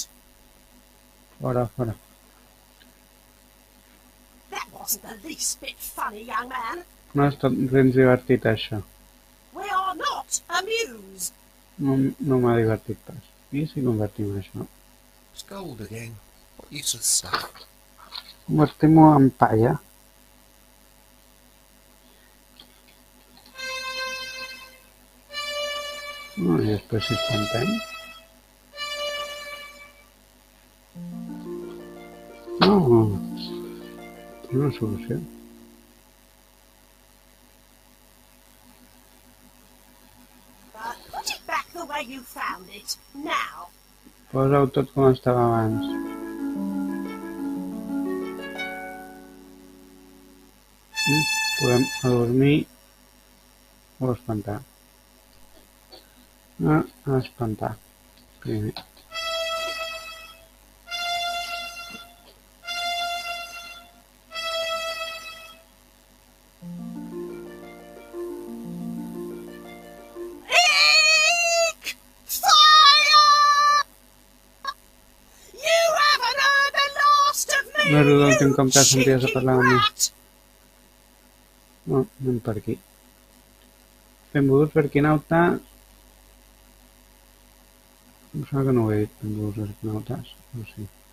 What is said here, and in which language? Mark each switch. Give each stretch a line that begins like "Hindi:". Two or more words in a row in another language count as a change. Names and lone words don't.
Catalan: Fora, fora.
English: That wasn't the least bit funny, young man.
Catalan: No ha estat gens divertit, això.
English: We are not amused.
Catalan: No m'ha divertit pas. I si convertim això?
English: It's gold again. What useless stuff.
Catalan: Convertim-ho en palla. I després si espantem. No. Té una solució.
English: Put it back the way you found it. Now.
Catalan: Posa-ho tot com estava abans. Podem adormir o espantar. Espantar. Primer.
English: Eek! Fire! You haven't heard the last of me,
Catalan: No és l'últim cop que
English: you
Catalan: senties a
English: cheeky
Catalan: parlar amb mi.
English: rat!
Catalan: No, anem per aquí. Benvolguts per Quinauta. Em sembla que no ho he dit, benvolguts per Quinautes. No sé.